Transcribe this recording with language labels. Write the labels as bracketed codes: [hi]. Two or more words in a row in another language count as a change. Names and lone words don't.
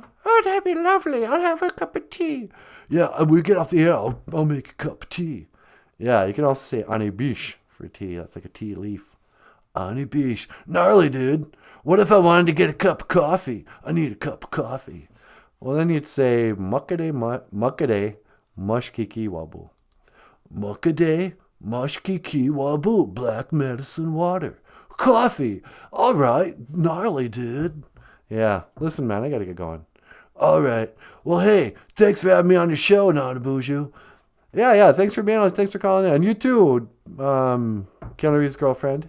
[en] Oh, that'd be lovely. I'll have a cup of tea. Yeah, we get off the air. I'll make a cup of tea. Yeah, you can also say anibish for tea. That's like a tea leaf. Anibish. Gnarly, dude. What if I wanted to get a cup of coffee? I need a cup of coffee. Well, then you'd say [oj] muckade mushkiki wabu. Muckade mushkiki wabu. [en] Black medicine water. Coffee. All right. Gnarly, dude. Yeah. Listen, man, I got to get going. All right. Well, hey, thanks for having me on your show, NANABOOZHOO. Yeah. Thanks for being on. Thanks for calling in. And you too, Keanu Reeves' girlfriend.